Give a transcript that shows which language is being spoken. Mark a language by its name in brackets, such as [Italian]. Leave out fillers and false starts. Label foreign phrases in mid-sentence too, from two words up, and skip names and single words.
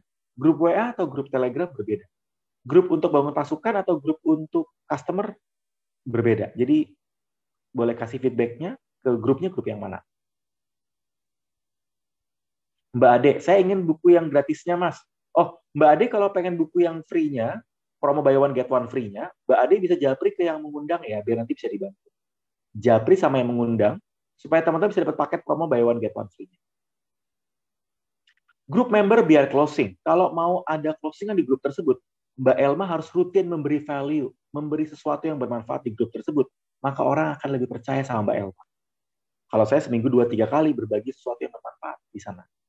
[Indonesian] Grup WA atau grup Telegram berbeda. Grup untuk bangun pasukan atau grup untuk customer berbeda. Jadi, boleh kasih feedback-nya ke grupnya grup yang mana. Mbak Ade, saya ingin buku yang gratisnya, Mas. Oh, Mbak Ade kalau pengen buku yang free-nya, promo [English] buy one get one free-nya, [Indonesian] Mbak Ade bisa japri ke yang mengundang ya, biar nanti bisa dibantu. Japri sama yang mengundang, supaya teman-teman bisa dapat paket promo [English] buy one get one free-nya. [Indonesian] Grup member biar closing. Kalau mau ada closingan di grup tersebut, Mbak Elma harus rutin memberi value, memberi sesuatu yang bermanfaat di grup tersebut. Maka orang akan lebih percaya sama Mbak Elma. Kalau saya seminggu 2-3 kali berbagi sesuatu yang bermanfaat di sana.